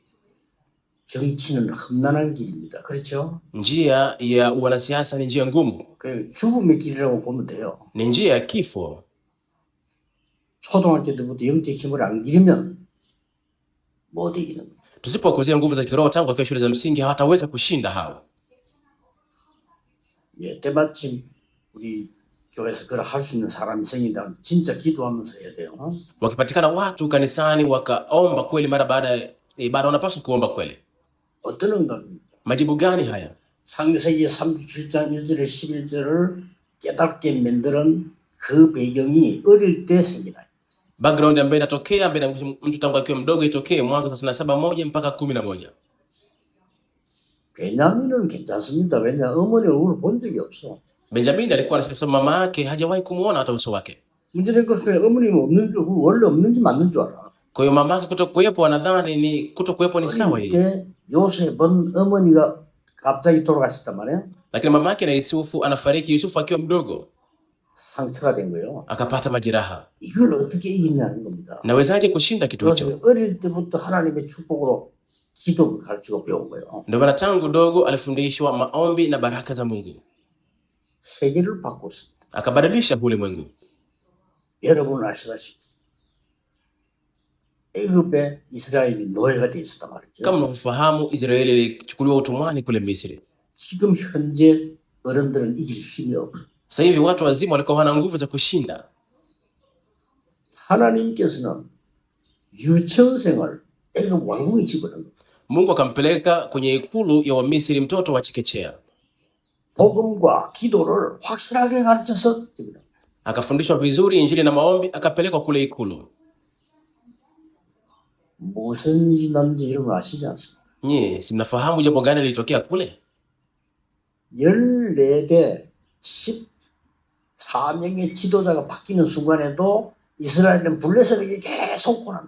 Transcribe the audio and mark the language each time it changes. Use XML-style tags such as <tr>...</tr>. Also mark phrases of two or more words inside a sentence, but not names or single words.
<ko>정치는 험난한 길입니다. 그렇죠?</ko> <sw>Njia ya wanasiasa ni njia ngumu,</sw> <ko>그 죽음의 길이라고 보면 돼요.</ko> <sw>ni njia ya kifo.</sw> <ko>초등학교 때부터 영적 힘을 안 기르면 못 이기는 거예요.</ko> <sw>Tusipokuzia nguvu za kiroho tangu akiwa shule za msingi, hawataweza kushinda hao.</sw> <ko>예, 때마침 우리 교회에서 그걸 할 수 있는 사람이 생긴다면 진짜 기도하면서 해야 돼요.</ko> <sw>Wakipatikana watu kanisani wakaomba kweli mara baada ya ibada, wanapaswa kuomba kweli.</sw> <ko>어떤 응답입니까?</ko> <sw>Majibu gani haya?</sw> <ko>창세기 37장 1절에 11절을 깨닫게 만드는 그 배경이 어릴 때 생기다.</ko> <sw>Background ambayo inatokea ambayo mtu tangu akiwa mdogo itokee Mwanzo 37:1 mpaka 11.</sw> <ko>베냐민은 괜찮습니다. 왜냐 어머니 얼굴을 본 적이 없어.</ko> <sw>Benjamin alikuwa anasema mama yake hajawahi kumuona hata uso wake.</sw> <ko>문제된 것은 어머니는 없는 줄 원래 없는지 맞는 줄 알아.</ko> <sw>Kwa hiyo mama yake kutokuwepo anadhani ni kutokuwepo ni sawa hii.</sw> <ko>어릴 때 요셉은 어머니가 갑자기 돌아가셨단 말이에요.</ko> <sw>Lakini mama yake na Yusufu anafariki, Yusufu akiwa mdogo</sw> <ko>상처가 된 거예요.</ko> <sw>akapata majeraha.</sw> <ko>이걸 어떻게 이기냐는 겁니다.</ko> <sw>Nawezaje kushinda kitu hicho?</sw> <ko>요셉이 어릴 때부터 하나님의 축복으로 기도를 가르치고 배운 거예요.</ko> <sw>Ndio maana tangu dogo alifundishwa maombi na baraka za Mungu.</sw> <ko>세계를 바꿨습니다.</ko> <sw>Akabadilisha ulimwengu.</sw> <ko>여러분 아시다시피 애굽에 이스라엘이 노예가 돼 있었단 말이죠.</ko> <sw>Kama mnafahamu, Israeli ilichukuliwa utumwani kule Misri.</sw> <ko>지금 현재 어른들은 이길 힘이 없어요.</ko> <sw>Sasa hivi watu wazima walikuwa wana nguvu za kushinda.</sw> <ko>하나님께서는 유치원생을 애굽 왕궁에 집어넣은 거예요.</ko> <sw>Mungu akampeleka kwenye ikulu ya Wamisri mtoto wa chekechea.</sw> <ko>복음과 기도를 확실하게 가르쳐서 집어넣은 거예요.</ko> <sw>Akafundishwa vizuri injili na maombi, akapelekwa kule ikulu.</sw> <ko>무슨 일이 났는지 여러분 아시지 않습니까?</ko> <sw>Nye, si mnafahamu jambo gani lilitokea kule?</sw> <ko>14대 14명의 지도자가 바뀌는 순간에도 이스라엘은 블레셋에게 계속 고난다.</ko>